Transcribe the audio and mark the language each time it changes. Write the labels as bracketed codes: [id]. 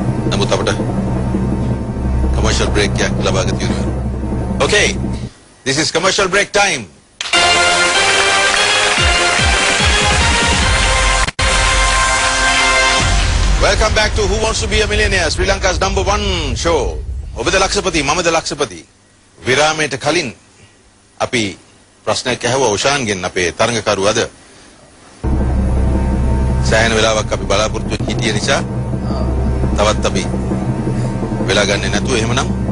[si] නමුත් අපිට commercial break එකක් ලබා ගත යුතුයි. [en] Okay. This is commercial break time. Welcome back to Who Wants to Be a Millionaire, Sri Lanka's #1 show. [si] ඔබද Lakshapathi, මමද Lakshapathi. විරාමයට කලින් අපි ප්‍රශ්නයක් ඇහුවා ඔෂාන්ගෙන් අපේ තරඟකරු අද. සෑහෙන වෙලාවක් අපි බලාපොරොත්තු වෙච්ච හිටිය නිසා තවත් අපි වෙලා ගන්නේ නැතුව එහෙමනම්